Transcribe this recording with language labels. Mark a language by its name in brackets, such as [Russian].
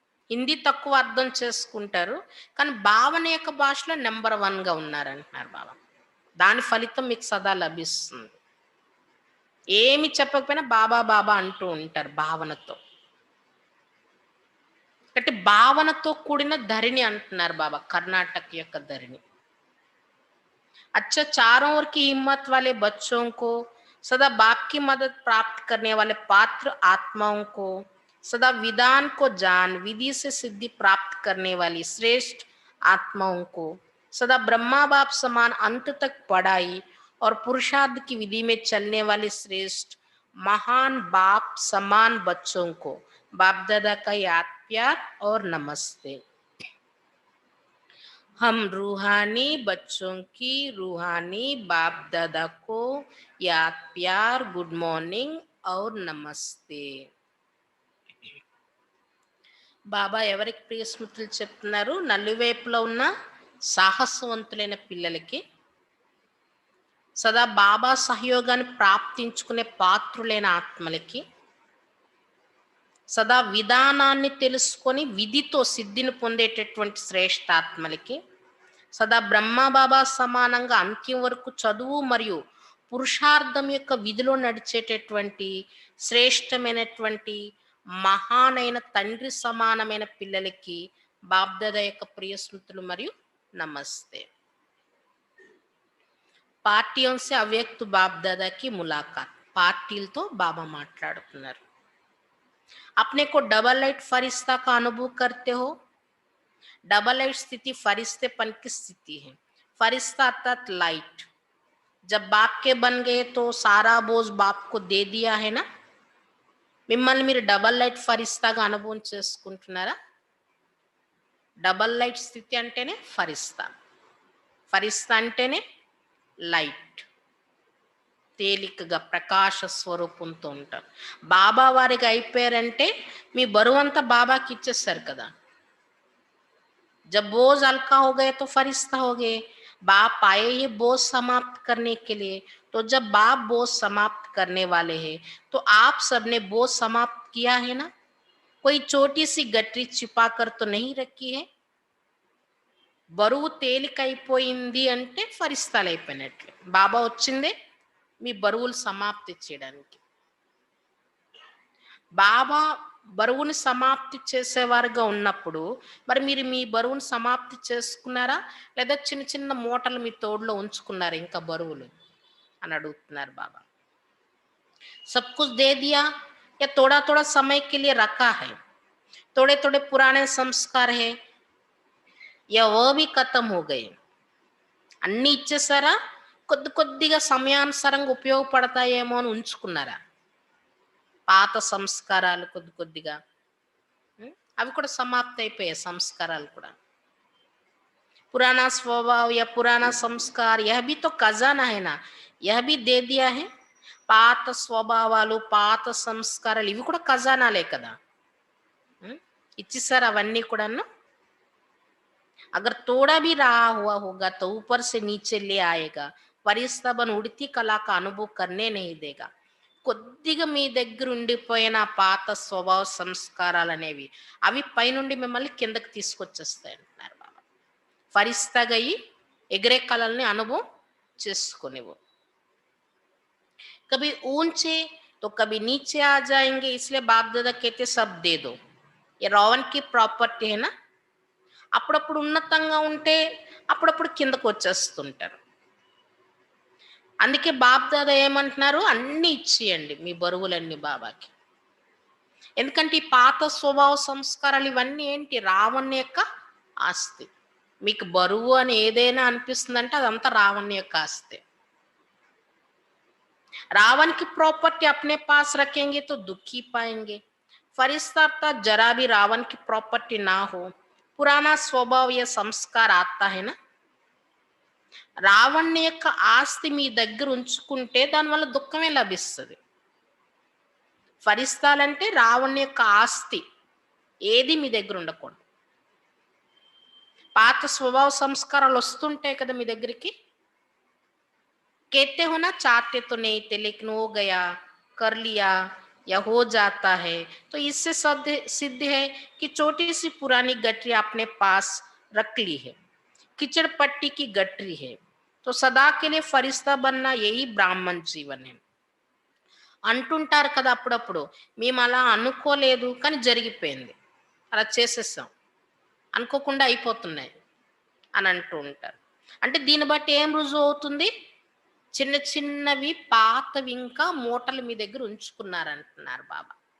[Telugu] హిందీ తక్కువ అర్థం చేసుకుంటారు కానీ భావన యొక్క భాషలో నెంబర్ 1గా ఉన్నారు అంటున్నారు బాబా. దాని ఫలితం మీకు సదా లభిస్తుంది. ఏమి చెప్పకపోయినా బాబా బాబా అంటూ ఉంటారు భావనతో. అంటే భావనతో కూడిన ధరిణి అంటున్నారు బాబా కర్ణాటక యొక్క ధరిణి. [Hindi] अच्छा चारों ओर की हिम्मत वाले बच्चों को सदा बाप की मदद प्राप्त करने वाले पात्र आत्माओं को सदा विधान को जान विधि से सिद्धि प्राप्त करने वाली श्रेष्ठ आत्माओं को सदा ब्रह्मा बाप समान अंत तक पढ़ाई और पुरुषार्थ की विधि में चलने वाले श्रेष्ठ महान बाप समान बच्चों को बाप दादा का याद प्यार और नमस्ते. हम रूहानी बच्चों की रूहानी बाप दादा को याद प्यार गुड मॉर्निंग और नमस्ते. [Telugu] బాబా ఎవరికి ప్రియ స్మృతులు చెప్తున్నారు? నలువైపులో ఉన్న సాహసవంతులైన పిల్లలకి, సదా బాబా సహయోగాన్ని ప్రాప్తించుకునే పాత్రులైన ఆత్మలకి, సదా విధానాన్ని తెలుసుకొని విధితో సిద్ధిని పొందేటటువంటి శ్రేష్ఠ ఆత్మలకి, సదా బ్రహ్మ బాబా సమానంగా అంత్యం వరకు చదువు మరియు పురుషార్థం యొక్క విధిలో నడిచేటటువంటి శ్రేష్టమైనటువంటి మహానైన తండ్రి సమానమైన పిల్లలకి బాబ్దాదా యొక్క ప్రియ స్మృతులు మరియు నమస్తే. [Hindi] పార్టీयों से अव्यक्त बाप दादा की मुलाकात. [Telugu] పార్టీలతో బాబా మాట్లాడుతున్నారు. [Hindi] अपने को डबल लाइट फरिश्ता का अनुभव करते हो. डबल लाइट स्थिति फरिश्तेपन की स्थिति है. फरिश्ता अर्थात लाइट. जब बाप के बन गए तो सारा बोझ बाप को दे दिया है ना. [Telugu] మిమ్మల్ని మీరు డబల్ లైట్ ఫరిస్తాగా అనుభవం చేసుకుంటున్నారా? డబల్ లైట్ స్థితి అంటేనే ఫరిస్తా. ఫరిస్తా అంటేనే లైట్, తేలికగా ప్రకాశ స్వరూపంతో ఉంటారు. బాబా వారికి అయిపోయారంటే మీ బరువంతా బాబాకి ఇచ్చేస్తారు కదా. [Hindi] जब बोझ हल्का हो गए तो फरिश्ता हो गए. बाप आए ये बोझ समाप्त करने के लिए। तो जब बाप बोझ समाप्त करने वाले हैं, तो आप सबने बोझ समाप्त किया है ना? कोई छोटी सी गठरी छिपा कर तो नहीं रखी है। [Telugu] బరువు తేలికైపోయింది అంటే ఫరిస్తాలు అయిపోయినట్లే. బాబా వచ్చిందే మీ బరువులు సమాప్తి చేయడానికి. బాబా బరువుని సమాప్తి చేసేవారుగా ఉన్నప్పుడు మరి మీరు మీ బరువును సమాప్తి చేసుకున్నారా? లేదా చిన్న చిన్న మూటలు మీ తోడులో ఉంచుకున్నారా ఇంకా బరువులు అని అడుగుతున్నారు బాబా. [Hindi] सब कुछ दे दिया या थोड़ा थोड़ा समय के लिए रखा है, थोड़े थोड़े पुराने संस्कार है या वह भी खत्म हो गए. [Telugu] అన్నీ ఇచ్చేసారా? కొద్ది కొద్దిగా సమయానుసారంగా ఉపయోగపడతాయేమో అని ఉంచుకున్నారా? పాత సంస్కారాలు కొద్ది కొద్దిగా. అవి కూడా సమాప్తి అయిపోయాయి సంస్కారాలు కూడా. [Hindi] पुराना स्वभाव या पुराना संस्कार यह भी तो खजाना है ना, यह भी दे दिया है. [Telugu] పాత స్వభావాలు పాత సంస్కారాలు ఇవి కూడా ఖజానాలే కదా. ఇచ్చేసారు అవన్నీ కూడాను. [Hindi] अगर थोड़ा भी रहा हुआ होगा तो ऊपर से नीचे ले आएगा. పరిస్తబన్ ఉడితి కళా కా అనుభవం కర్నే నహీ దేగా. [Telugu] కొద్దిగా మీ దగ్గర ఉండిపోయిన పాత స్వభావ సంస్కారాలు అనేవి అవి పైనుండి మిమ్మల్ని కిందకి తీసుకొచ్చేస్తాయి అంటున్నారు బాబా. ఫరిస్తగయి ఎగిరే కళల్ని అనుభవం చేసుకునేవు. [Hindi] कभी ऊंचे तो कभी नीचे आ जाएंगे, इसलिए बाप दादा कहते सब दे दो. ये रावण की प्रॉपर्टी है ना. [Telugu] అప్పుడప్పుడు ఉన్నతంగా ఉంటే అప్పుడప్పుడు కిందకు వచ్చేస్తుంటారు. అందుకే బాప్ దాదా ఏమంటున్నారు, అన్ని ఇచ్చేయండి మీ బరువులన్నీ బాబాకి. ఎందుకంటే ఈ పాత స్వభావ సంస్కారాలు ఇవన్నీ ఏంటి, రావణ్ యొక్క ఆస్తి. మీకు బరువు అని ఏదైనా అనిపిస్తుందంటే అదంతా రావణ్ యొక్క ఆస్తి. [Hindi] रावण की प्रॉपर्टी अपने पास रखेंगे तो दुखी पाएंगे. फरिश्ता अर्थात जरा भी रावण की प्रॉपर्टी ना हो, पुराना स्वभाव या संस्कार आता है ना. [Telugu] రావణ్ యొక్క ఆస్తి మీ దగ్గర ఉంచుకుంటే దానివల్ల దుఃఖమే లభిస్తుంది. ఫరిస్తాలంటే రావణ్ యొక్క ఆస్తి ఏది మీ దగ్గర ఉండకూడదు. పాత స్వభావ సంస్కారాలు వస్తుంటాయి కదా మీ దగ్గరికి. [Hindi] कहते हो ना चाहते तो नहीं थे लेकिन हो गया, कर लिया या हो जाता है. तो इससे सिद्ध है कि छोटी सी पुरानी गठरी अपने पास रख ली है, कीचड़ पट्टी की गठरी है. तो सदा के लिए फरिश्ता बनना यही ब्राह्मण जीवन है. [Telugu] అంటుంటారు కదా అప్పుడప్పుడు, మేము అలా అనుకోలేదు కానీ జరిగిపోయింది, అలా చేసేసాం, అనుకోకుండా అయిపోతున్నాయి అని అంటూ ఉంటారు. అంటే దీన్ని బట్టి ఏం రుజువు అవుతుంది, చిన్న చిన్నవి పాతవి ఇంకా మూటలు మీ దగ్గర ఉంచుకున్నారంటున్నారు బాబా.